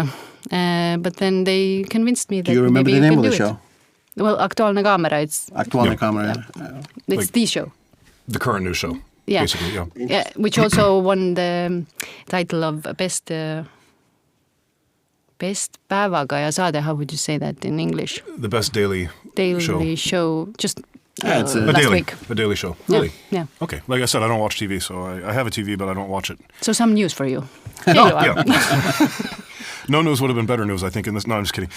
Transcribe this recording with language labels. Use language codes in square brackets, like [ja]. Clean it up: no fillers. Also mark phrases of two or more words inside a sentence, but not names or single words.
[en] But then they convinced me that Do you remember maybe the you name can of the do show? it. Well, Aktuaalne Kaamera. It's Aktuaalne Yeah. Kamera. it's Like- the show. The current news show, Yeah. basically, yeah. Yeah, which also won the title of best [et] päevaga ja saade. [en] How would you say that in English? The best daily Show. Just Yeah, it's a last week. A daily show. Yeah, Really? yeah. Okay. Like I said, I don't watch TV, so I have a TV, but I don't watch it. So some news for you. Here you are. Yeah. No news would have been better news, I think, in this. No, I'm just kidding.